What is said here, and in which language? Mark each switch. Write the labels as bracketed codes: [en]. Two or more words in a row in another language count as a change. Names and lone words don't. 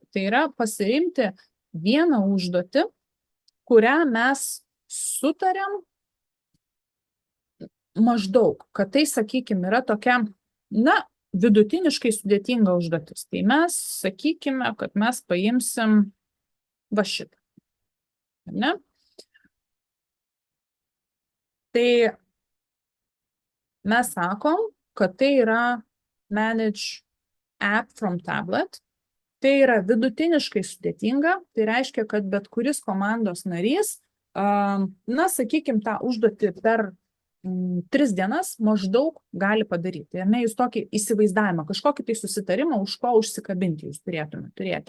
[lt] Tai yra pasirinkti vieną užduotį, kurią mes sutarėm maždaug, kad tai, sakykime, yra tokia, na, vidutiniškai sudėtinga užduotis. Tai mes sakykime, kad mes paimsim va šitą. Ne? Tai mes sakom, kad tai yra [en] manage app from tablet. [lt] Tai yra vidutiniškai sudėtinga. Tai reiškia, kad bet kuris komandos narys, na, sakykime, tą užduotį per 3 dienas maždaug gali padaryti. Ir ne, jūs tokį įsivaizdavimą, kažkokį tai susitarimą, už ko užsikabinti jūs turėtume turėti.